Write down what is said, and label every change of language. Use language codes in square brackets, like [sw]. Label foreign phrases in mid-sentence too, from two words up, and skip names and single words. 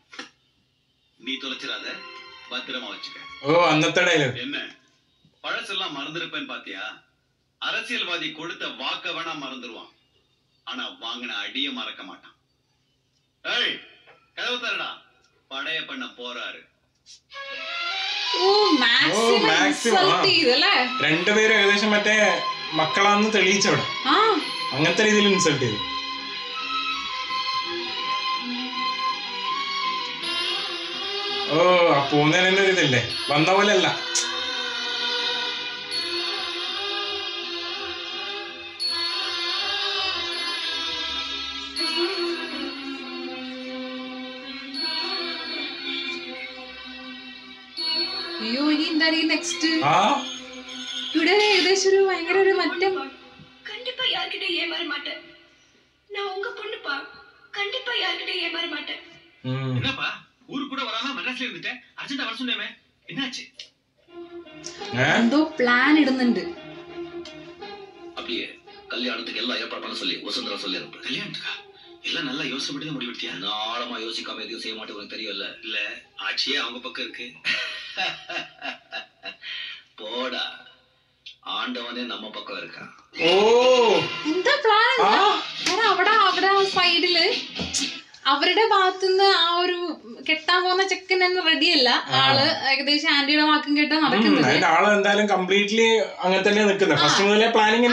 [ta] நீ தொலைச்சிடாத, பத்திரமா வச்சுக்க. [ml] ஓ அன்னത്തെ ഡയലോഗ്. [ta] என்ன பழசெல்லாம் மறந்துருப்பேன்னு பாத்தியா? அரசியல்வாதி கொடுத்த வாக்க வேணா மறந்துருவான், ஆனா வாங்கின அடிய மறக்க மாட்டான். ஏய் கதவு தரடா, படைய பண்ண போறாரு. [ml] ഓ മാക്സിമം ഇൻസൾട്ട് ചെയ്തല്ലേ. രണ്ടുപേരും ഏകദേശം മറ്റേ മക്കളാന്ന് തെളിയിച്ചവിടെ. ആ അങ്ങനത്തെ രീതിയിൽ ഇൻസൾട്ട് ചെയ്തു. ഓ ആ പോകുന്നതിന് ഒരു ഇതില്ലേ, വന്ന പോലെ അല്ല. അയ്യോ ഇനി എന്താ നെക്സ്റ്റ്? ആ ഇവിടെ ഏകദേശം ഒരു ഭയങ്കര ഒരു മറ്റം. [ta] கண்டிப்பா யார்கிட்ட ஏமாற மாட்டேன். நான் உங்க பொண்ணுப்பா. கண்டிப்பா யார்கிட்ட ஏமாற மாட்டேன். என்னப்பா ஊருக்கு கூட வராம மெட்ராஸ்ல இருந்துட்டேன், அர்ஜென்ட்டா வர சொன்னேமே, என்னாச்சு? [ml] എന്തോ പ്ലാൻ ഇടുന്നുണ്ട്. [ta] அப்படியே கல்யாணத்துக்கு எல்லாம் ஏற்பாடு பண்ண சொல்லி வசுந்தரா சொல்லி அனுப்பு. கல்யாணத்துக்கா? எல்லாம் நல்லா யோசனை பண்ணி தான் முடிவெடுத்தியா? நான் ஆழமா யோசிக்காம எதையும் செய்ய மாட்டேன், உனக்கு தெரியல. இல்ல ஆட்சியே அவங்க பக்கம் இருக்கு. போடா, ஆண்டவனே நம்ம பக்கம் இருக்கான். [ml] ഓ എന്താ പ്ലാൻ? അവിടെ അവിടെ സൈഡില് അവരുടെ ഭാഗത്തുനിന്ന് ആ ഒരു കെട്ടാൻ പോകുന്ന ചെക്കൻ തന്നെ റെഡിയല്ല. ആള് ഏകദേശം ആന്റിയുടെ വാക്കും കേട്ടാ നടക്കുന്നത്. അതിന്റെ ആള് എന്തായാലും കംപ്ലീറ്റ്ലി അങ്ങനെ തന്നെ നിൽക്കുന്നത്. ഫസ്റ്റ് മുതലേ പ്ലാനിങ്